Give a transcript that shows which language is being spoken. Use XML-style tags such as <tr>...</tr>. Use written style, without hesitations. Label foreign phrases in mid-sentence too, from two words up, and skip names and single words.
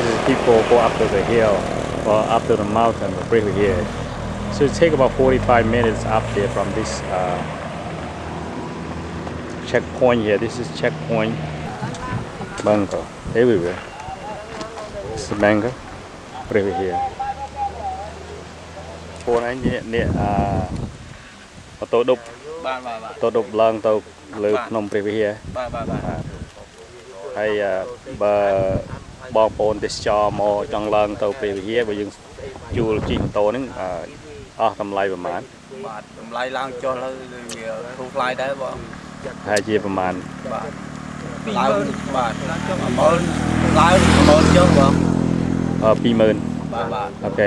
<en>people go up to the hill or up to the mountain of River here. So it take about 45 minutes up there from this checkpoint here. This is checkpoint bunker everywhere. This is bunker River here.</en> <km>ពួកឯងនេះម៉ូតូឌុបបាទម៉ូតូឌុបឡើងទៅលើភ្នំព្រះវិហារបាទ ហើយបើបងប្អូនទេសចរមកចង់ឡើងទៅព្រះវិហារបើយើងជួលជិះម៉ូតូហ្នឹងអស់តម្លៃប្រហែលបាទតម្លៃឡើងចុះហើយវាធូរថ្លៃដែរបងហើយជាប្រហែលបាទឡើងបាទ10000ឡើង10000ចុះបង20000បាទអូខេ</km>